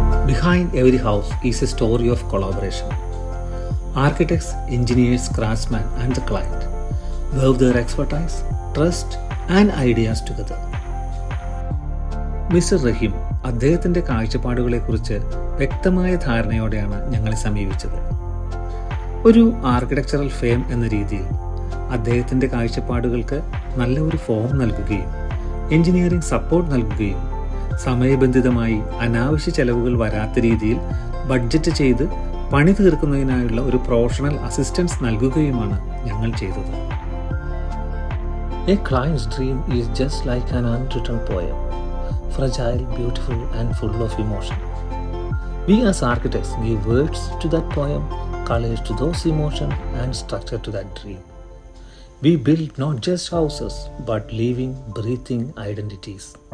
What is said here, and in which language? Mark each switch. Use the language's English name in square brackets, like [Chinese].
[English] Behind every house is a story of collaboration. Architects, engineers, craftsmen, and the client wove their expertise, trust, and ideas together. [Malayalam] Mister റഹീം അദ്ദേഹത്തിൻ്റെ കാഴ്ചപ്പാടുകളെക്കുറിച്ച് വ്യക്തമായ ധാരണയോടെയാണ് ഞങ്ങളെ സമീപിച്ചത്. ഒരു architectural firm എന്ന രീതിയിൽ അദ്ദേഹത്തിൻ്റെ കാഴ്ചപ്പാടുകൾക്ക് നല്ല ഒരു ഫോം നൽകുകയും എഞ്ചിനീയറിംഗ് സപ്പോർട്ട് നൽകുകയും സമയബന്ധിതമായി അനാവശ്യ ചെലവുകൾ വരാത്ത രീതിയിൽ ബഡ്ജറ്റ് ചെയ്ത് പണി തീർക്കുന്നതിനായുള്ള ഒരു പ്രൊഫഷണൽ അസിസ്റ്റൻസ് നൽകുകയുമാണ് ഞങ്ങൾ ചെയ്തത്. [English] A client's dream is just like an unwritten poem, fragile, beautiful, and full of emotion. We as architects give words to that poem, colors to those emotions, and structure to that dream. We build not just houses, but living, breathing identities.